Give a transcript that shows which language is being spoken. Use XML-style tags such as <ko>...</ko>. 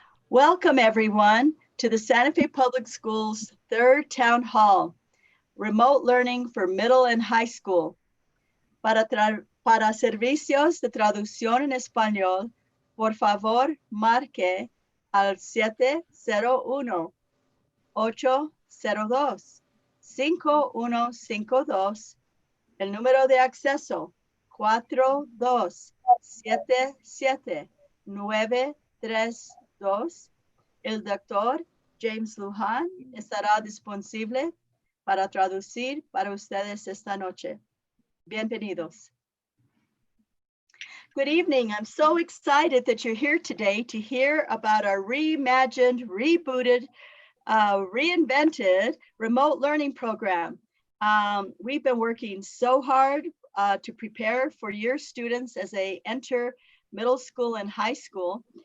<en>Welcome, everyone, to the Santa Fe Public Schools' third town hall, Remote Learning for Middle and High School.</en> <es>Para servicios de traducción en español, por favor, marque al 701-802-5152. El número de acceso, 4277-932. El doctor James Lujan estará disponible para traducir para ustedes esta noche. Bienvenidos.</es> <en>Good evening. I'm so excited that you're here today to hear about our reimagined, rebooted, reinvented remote learning program. We've been working so hard to prepare for your students as they enter middle school and high school.</en>